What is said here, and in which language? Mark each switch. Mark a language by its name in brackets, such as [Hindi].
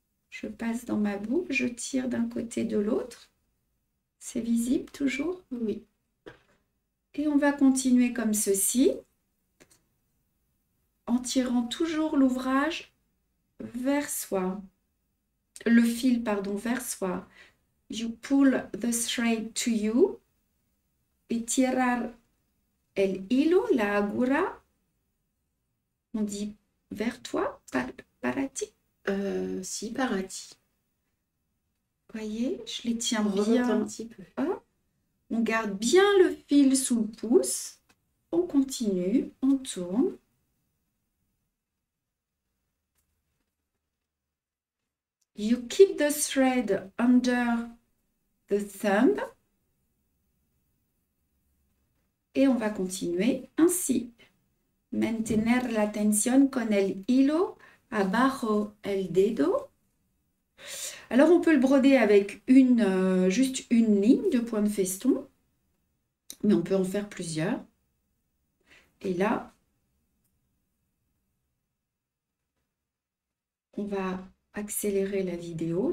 [French] Je passe dans ma boucle, je tire d'un côté de l'autre. C'est visible toujours? Oui. Et on va continuer comme ceci, en tirant toujours l'ouvrage vers soi. Le fil, pardon, vers soi. [English] You pull the thread to you. [Spanish] Et tirar el hilo, la agura. [French] On dit vers toi, [Spanish] para ti. Si, para ti. [French] Voyez, je les tiens on bien. Un petit peu. On garde bien le fil sous le pouce. On continue, on tourne. [English] You keep the thread under the thumb. [French] Et on va continuer ainsi. [Spanish] Mantener la tensión con el hilo abajo el dedo. [French] Alors, on peut le broder avec juste une ligne de point de feston, mais on peut en faire plusieurs. Et là, on va accélérer la vidéo.